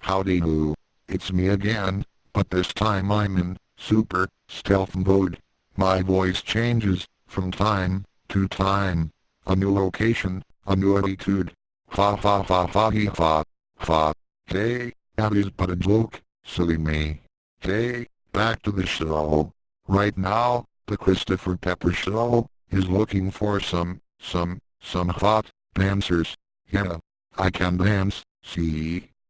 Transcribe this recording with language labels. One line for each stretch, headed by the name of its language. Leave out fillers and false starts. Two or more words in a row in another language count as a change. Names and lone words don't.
English: Howdy do. It's me again, but this time I'm in super stealth mode. My voice changes from time to time. A new location, a new attitude. Fa fa fa fa he fa. Fa. Hey, that is but a joke, silly me. Hey, back to the show. Right now, the Christopher Pepper Show is looking for some hot dancers. Yeah, I can dance, see?